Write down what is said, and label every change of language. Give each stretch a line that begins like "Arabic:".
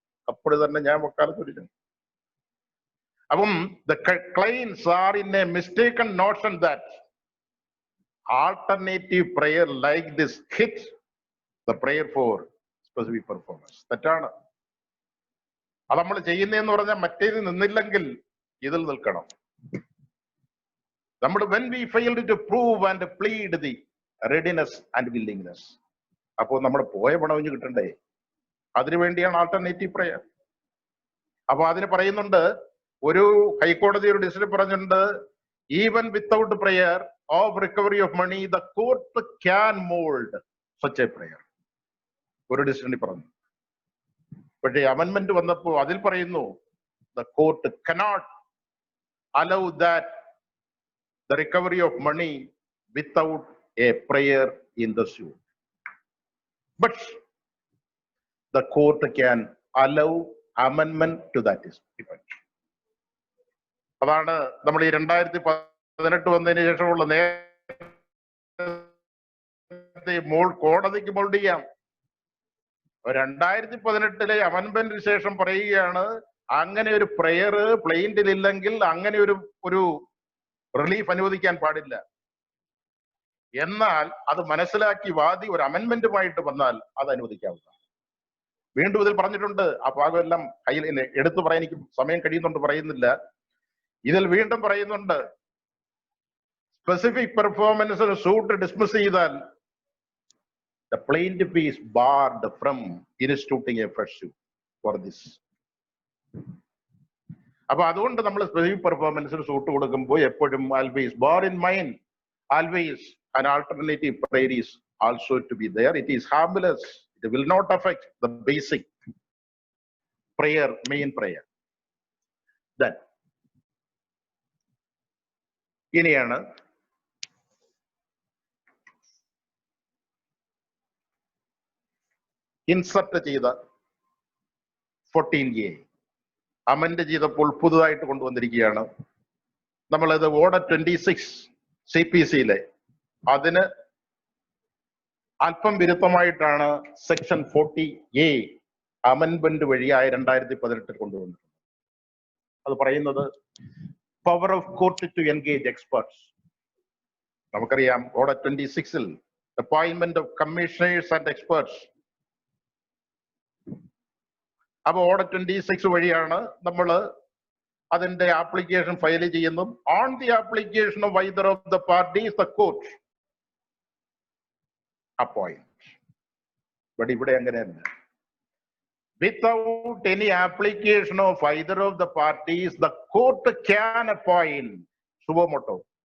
Malayalam: അപ്പോൾ തന്നെ ഞാൻ വക്കാലത്ത് ഒഴിഞ്ഞു. അപ്പം
English: the claims are in a mistaken notion that alternative prayer like this hit the prayer for specific performance.
Malayalam: തെറ്റാണ്. അത് നമ്മൾ ചെയ്യുന്നതെന്ന് പറഞ്ഞാൽ മറ്റേത് നിന്നില്ലെങ്കിൽ ഇതിൽ നിൽക്കണം. നമ്മൾ
English: when we failed to prove and plead the readiness and willingness,
Malayalam: അപ്പോൾ നമ്മൾ പോയ പണവിഞ്ഞ് കിട്ടണ്ടേ? അതിനുവേണ്ടിയാണ് ആൾട്ടർനേറ്റീവ് പ്രയർ. അപ്പൊ അതിന് പറയുന്നുണ്ട്, ഒരു ഹൈക്കോടതി ഒരു ഡിസിഷൻ പറഞ്ഞിട്ടുണ്ട്,
English: Even without prayer of recovery of money the court can mould such a prayer.
Malayalam: ഒരു ഡിസിഷനിൽ പറഞ്ഞു. പക്ഷേ അമെൻമെന്റ് വന്നപ്പോൾ അതിൽ പറയുന്നു,
English: The court cannot allow that the recovery of money without a prayer in the suit. But the court can allow amendment to that effect.
Malayalam: അതാണ് നമ്മൾ ഈ 2018 വന്നതിന് ശേഷമുള്ള നേരത്തെ കോടതിക്ക് മോൾഡ് ചെയ്യാം. 2018 അമെൻമെന്റിന് ശേഷം പറയുകയാണ്, അങ്ങനെ ഒരു പ്രയർ പ്ലെയിന്റിൽ ഇല്ലെങ്കിൽ അങ്ങനെ ഒരു റിലീഫ് അനുവദിക്കാൻ പാടില്ല. എന്നാൽ അത് മനസ്സിലാക്കി വാദി ഒരു അമെൻമെന്റുമായിട്ട് വന്നാൽ അത് അനുവദിക്കാവുന്നതാണ്. വീണ്ടും ഇതിൽ പറഞ്ഞിട്ടുണ്ട്, ആ ഭാഗമെല്ലാം കയ്യിൽ എടുത്തു പറയാൻ എനിക്ക് സമയം കഴിയുന്നുണ്ട്, പറയുന്നില്ല. ഇതിൽ വീണ്ടും പറയുന്നുണ്ട്, സ്പെസിഫിക് പെർഫോമൻസിന് സൂട്ട് ഡിസ്മിസ് ചെയ്താൽ
English: the plaintiff is barred from instituting a fresh suit for this.
Malayalam: അപ്പൊ അതുകൊണ്ട് നമ്മൾ സ്പെസിഫിക് പെർഫോമൻസിന് സൂട്ട് കൊടുക്കുമ്പോൾ എപ്പോഴും
English: always bear in mind, always an alternative prayer is also to be there. It is harmless. It will not affect the basic prayer, main prayer.
Malayalam: Then ഇനിയാണ് insert ചെയ്ത 14A amend ചെയ്തപ്പോൾ പുതുതായിട്ട് കൊണ്ടുവന്നിരിക്കുകയാണ്. നമ്മളത് order 26 CPC-ലെ അതിന് അല്പം വിരുദ്ധമായിട്ടാണ് section 40A അമെൻമെന്റ് വഴിയായ 2018 കൊണ്ടുവന്നിട്ടുണ്ട്. അത് പറയുന്നത്
English: Power of court to engage experts.
Malayalam: നമുക്കറിയാം order 26-ൽ
English: Appointment of commissioners and experts.
Malayalam: അപ്പൊ ഓർഡർ 26 വഴിയാണ് നമ്മൾ അതിന്റെ ആപ്ലിക്കേഷൻ ഫയൽ ചെയ്യുന്നതും.
English: On the application of either of the parties the court appoint.
Malayalam: But ഇവിടെ അങ്ങനെയല്ല.
English: Without any application of either of the parties, the court can appoint suo motu.